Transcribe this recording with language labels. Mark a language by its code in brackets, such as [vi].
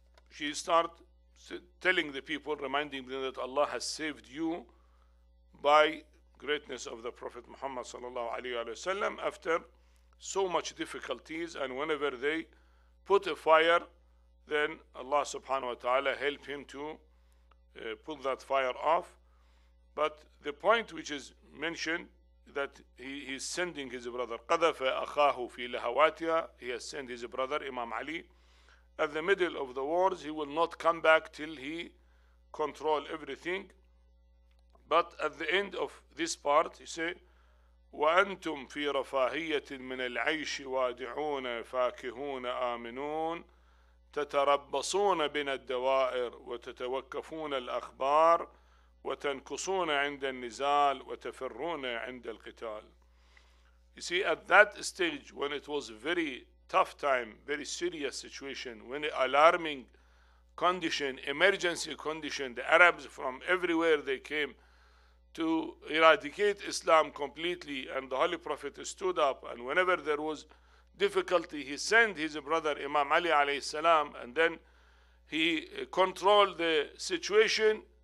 [en] She started telling the people, reminding them that Allah has saved you by greatness of the Prophet Muhammad sallallahu alaihi wasallam after so much difficulties, and whenever they put a fire, then Allah subhanahu wa ta'ala helped him to put that fire off. But the point which is mentioned, that he is sending his brother, [ar] قَذَفَ أَخَاهُ فِي لَهَوَاتِهَا, [en] he has sent his brother Imam Ali. At the middle of the wars, he will not come back till he control everything. But at the end of this part, he say, [ar] وأنتم في رفاهية من العيش وادعون فاكهون آمنون تتربصون بنا الدوائر وتتوكفون الأخبار وتنكصون عند النزال وتفرون عند القتال. [en] You see, at that stage, when it was very tough time, very serious situation, when the alarming condition, emergency condition, the Arabs from everywhere they came to eradicate Islam completely, and the Holy Prophet stood up, and whenever there was difficulty, he sent his brother Imam Ali alayhi salam, and then he controlled the situation.